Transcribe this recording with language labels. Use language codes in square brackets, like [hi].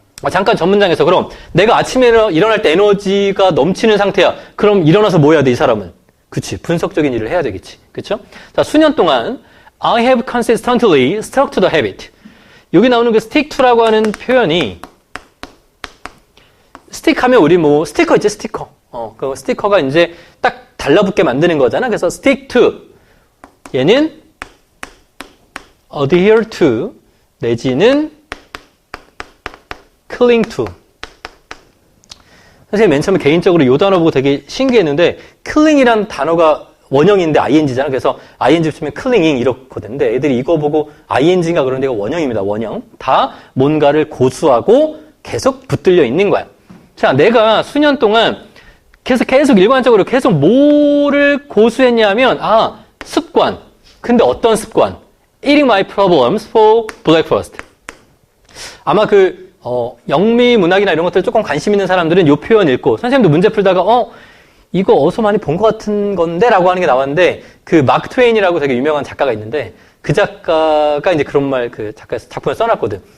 [ko] 잠깐 전 문장에서 그럼 내가 아침에 일어날 때 에너지가 넘치는 상태야. 그럼 일어나서 뭐 해야 돼, 이 사람은? 그치. 분석적인 일을 해야 되겠지. 그쵸? 자, 수년 동안 [en] I have consistently stuck to the habit. [ko] 여기 나오는 그 stick to라고 하는 표현이 stick 하면 우리 뭐 스티커 있지, 스티커. 그 스티커가 이제 딱 달라붙게 만드는 거잖아. 그래서 stick to. 얘는 adhere to 내지는 cling to. 사실 맨 처음에 개인적으로 이 단어 보고 되게 신기했는데 cling이라는 단어가 원형인데 ing잖아. 그래서 ing 붙이면 clinging 이렇거든. 근데 애들이 이거 보고 ing인가 그런데 이거 원형입니다. 원형. 다 뭔가를 고수하고 계속 붙들려 있는 거야. 자, 내가 수년 동안 계속 일관적으로 계속 뭐를 고수했냐면 습관. 근데 어떤 습관? [en] Eating my problems for breakfast. [ko] 아마 영미 문학이나 이런 것들 조금 관심 있는 사람들은 이 표현 읽고 선생님도 문제 풀다가 이거 어디서 많이 본 것 같은 건데? 라고 하는 게 나왔는데 그 마크 트웨인이라고 되게 유명한 작가가 있는데 그 작가가 이제 그런 말 그 작품에 써놨거든.